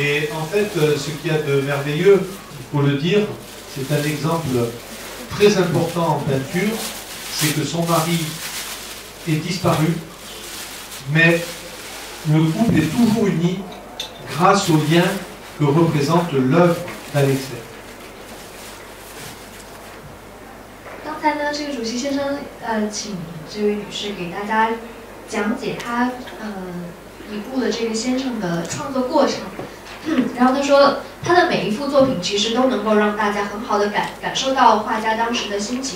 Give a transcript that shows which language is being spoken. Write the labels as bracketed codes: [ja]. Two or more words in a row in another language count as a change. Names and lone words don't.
[fr] Et en fait, ce qu'il y a de merveilleux, il faut le dire, c'est un exemple très important en peinture, c'est que son mari est disparu, mais le couple est toujours uni grâce au lien que représente l'œuvre d'Alexev. [zh] 刚才呢，这个主席先生请这位女士给大家讲解他已故的这个先生的创作过程。然后他说，他的每一幅作品其实都能够让大家很好的感受到画家当时的心情。